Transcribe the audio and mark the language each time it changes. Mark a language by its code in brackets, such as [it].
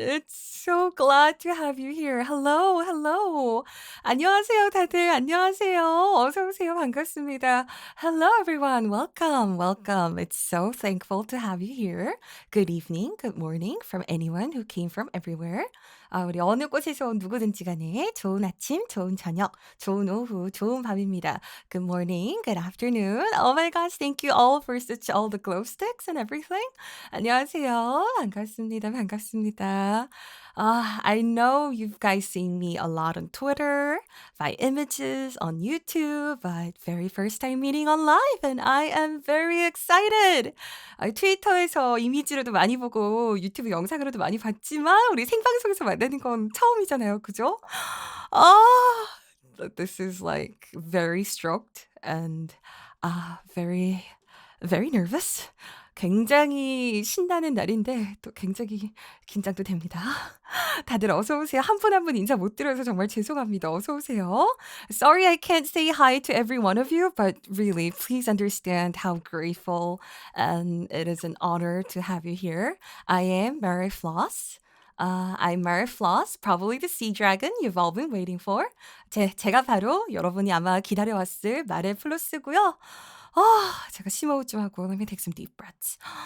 [en] It's so glad to have you here. Hello, hello. [ko] 안녕하세요, 다들. 안녕하세요. 어서 오세요. 반갑습니다. [en] Hello, everyone. Welcome, welcome. It's so thankful to have you here. Good evening, good morning from anyone who came from everywhere. [ko] 우리 어느 곳에서 온 누구든지 간에 좋은 아침, 좋은 저녁, 좋은 오후, 좋은 밤입니다. [en] Good morning, good afternoon. Oh my gosh, thank you all for such all the glow sticks and everything. [ko] 안녕하세요. 반갑습니다. 반갑습니다. [en] I know you guys seen me a lot on Twitter, by images on YouTube, but very first time meeting on live, and I am very excited. [ko] 트위터에서 이미지로도 많이 보고 유튜브 영상으로도 많이 봤지만 우리 생방송에서 만나는 건 처음이잖아요. 그죠? [en] 아, this is like very stroked and very very nervous. [ko] 굉장히 신나는 날인데 또 굉장히 긴장도 됩니다. 다들 어서 오세요. 한 분 한 분 인사 못 드려서 정말 죄송합니다. 어서 오세요. [en] Sorry I can't say hi to every one of you, but really please understand how grateful and it is an honor to have you here. I am Mare Flos. I'm Mare Flos, probably the sea dragon you've all been waiting for. [ko] 제가 바로 여러분이 아마 기다려왔을 마레 플로스고요. 제가 심호흡 좀 하고 [en] let me take some deep breaths.